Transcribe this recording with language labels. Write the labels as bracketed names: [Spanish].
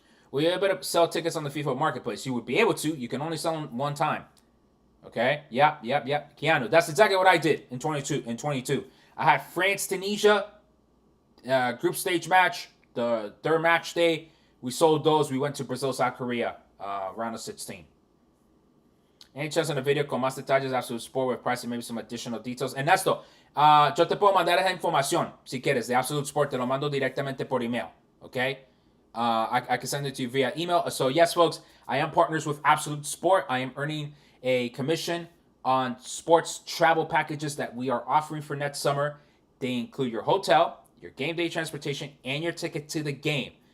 [English] Will you be able to sell tickets on the FIFA Marketplace? You would be able to. You can only sell them one time. Okay? Yep. Keanu. That's exactly what I did in 22. I had France-Tunisia group stage match, the third match day. We sold those. We went to Brazil-South Korea, round of 16. Any chance on the video [Spanish] con más detalles [English] Absolute Sport with price and maybe some additional details? [Spanish] Ernesto, yo te puedo mandar esa información si quieres de Absolute Sport. Te lo mando directamente por email. [English] Okay? I can send it to you via email. So yes, folks, I am partners with Absolute Sport. I am earning a commission on sports travel packages that we are offering for next summer. They include your hotel, your game day transportation, and your ticket to the game.